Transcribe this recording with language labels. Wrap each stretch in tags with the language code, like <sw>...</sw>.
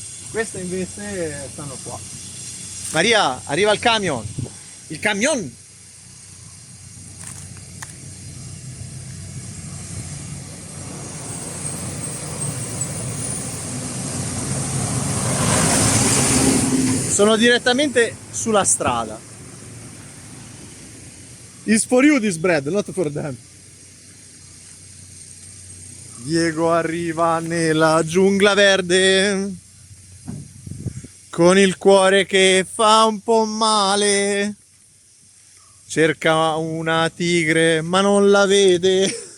<it>Queste invece stanno qua. Maria, arriva il camion! Il camion! Sono direttamente sulla strada.</it> <en>It's for you this bread, not for them.</en> <it>Diego arriva nella giungla verde con il cuore che fa un po' male. Cerca una tigre ma non la vede.</it>